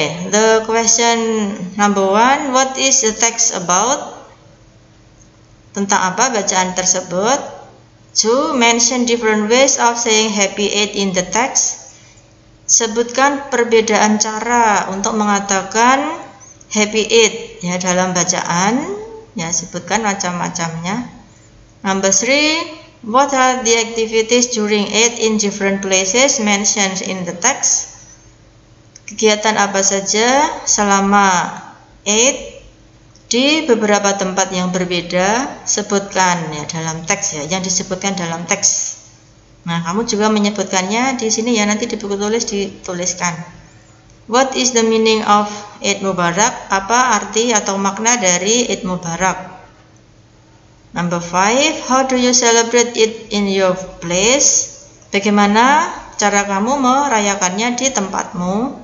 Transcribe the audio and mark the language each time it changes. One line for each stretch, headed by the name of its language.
English: The question number 1, what is the text about?
Indonesian: Tentang apa bacaan tersebut?
English: 2, mention different ways of saying happy Eid in the text.
Indonesian: Sebutkan perbedaan cara untuk mengatakan happy Eid ya dalam bacaan. Ya, sebutkan macam-macamnya.
English: Number 3, what are the activities during Eid in different places mentioned in the text?
Indonesian: Kegiatan apa saja selama Eid di beberapa tempat yang berbeda, sebutkan ya dalam teks ya, yang disebutkan dalam teks. Nah, kamu juga menyebutkannya di sini ya, nanti di buku tulis dituliskan.
English: What is the meaning of Eid Mubarak?
Indonesian: Apa arti atau makna dari Eid Mubarak?
English: Number 5, how do you celebrate it in your place?
Indonesian: Bagaimana cara kamu merayakannya di tempatmu?